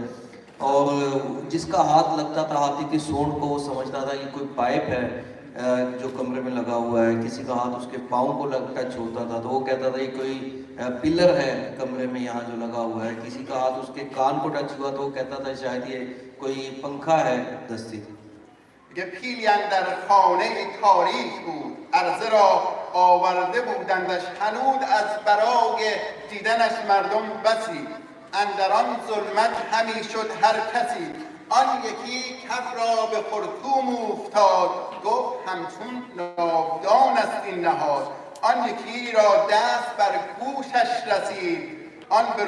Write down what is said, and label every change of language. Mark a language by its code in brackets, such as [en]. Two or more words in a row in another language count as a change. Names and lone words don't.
[ur] اور جس کا ہاتھ لگتا تھا ہاتھی کی سونڈ کو وہ سمجھتا تھا یہ کوئی پائپ ہے جو کمرے میں لگا ہوا ہے. کسی کا ہاتھ اس کے پاؤں کو ٹچ ہوتا تھا تو وہ کہتا تھا یہ کوئی پلر ہے کمرے میں یہاں جو لگا ہوا ہے. کسی کا ہاتھ اس کے کان کو ٹچ ہوا تو وہ کہتا تھا شاید یہ کوئی پنکھا ہے دستی. [fa] پیلی اندر خانه تاریک بود، عرضه را آورده بودندش هنوز از برای دیدنش مردم بسی اندر آن ظلمت همی شد هر کسی آن یکی کف را به خرطوم افتاد گفت همچون ناودان است این نهاد آن یکی را دست بر گوشش رسید آن برو